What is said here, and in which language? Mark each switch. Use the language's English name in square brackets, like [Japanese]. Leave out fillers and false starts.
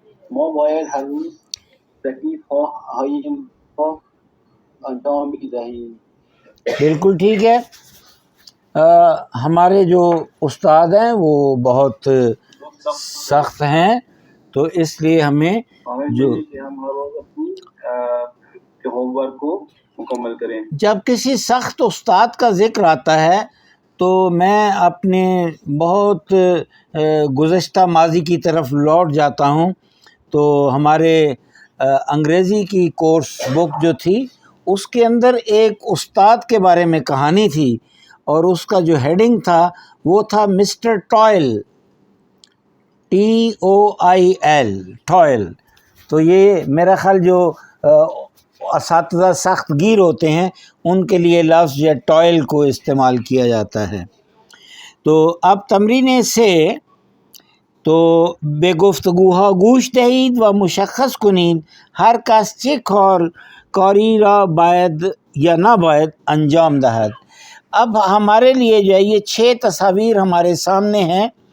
[Persian] ما باید هر روز تکلیف‌های این را انجام بدهیم. [Urdu] بالکل ٹھیک ہے. ہمارے جو استاد ہیں وہ بہت سخت ہیں، تو اس لیے ہمیں جو ہم ہر روز اپنی ہوم ورک کو مکمل کریں. جب کسی سخت استاد کا ذکر آتا ہے تو میں اپنے بہت گزشتہ ماضی کی طرف لوٹ جاتا ہوں. تو ہمارے انگریزی کی کورس بک جو تھی اس کے اندر ایک استاد کے بارے میں کہانی تھی، اور اس کا جو ہیڈنگ تھا وہ تھا مسٹر ٹوائل، TOIL، ٹوائل. تو یہ میرا خیال جو اساتذہ سخت گیر ہوتے ہیں ان کے لیے لفظ یا ٹوائل کو استعمال کیا جاتا ہے. تو اب تمرین سے تو [Persian] به گفتگوها گوش دهید و مشخص کنید هر کس چه کاری را باید یا نباید انجام دهد. [Urdu] اب ہمارے لیے جو ہے یہ 6 تصاویر ہمارے سامنے ہیں.